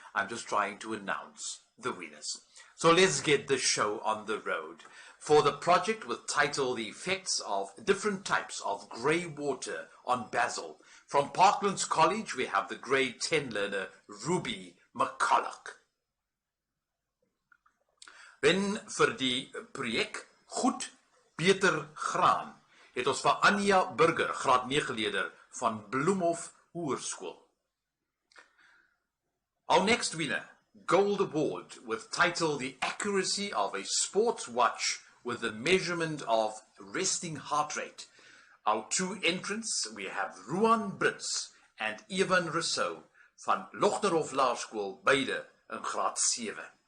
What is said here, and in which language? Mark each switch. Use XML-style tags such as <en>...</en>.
<en>I'm just trying to announce the winners. So let's get the show on the road. For the project with title The Effects of Different Types of Grey Water on Basil, from Parklands College we have the grade 10 learner Ruby McCulloch.</en> <af>Then vir die projek Goed Beter Graan het ons vir Anja Burger, graad 9 leerder van Bloemhof Hoërskool.</af> <en>Our next winner, Gold Award with title The Accuracy of a Sports Watch with the Measurement of Resting Heart Rate. Our two entrants, we have Ruan Brits and Evan Rousseau van Lochnerhof Laerskool,</en> <af>beide in graad 7.</af>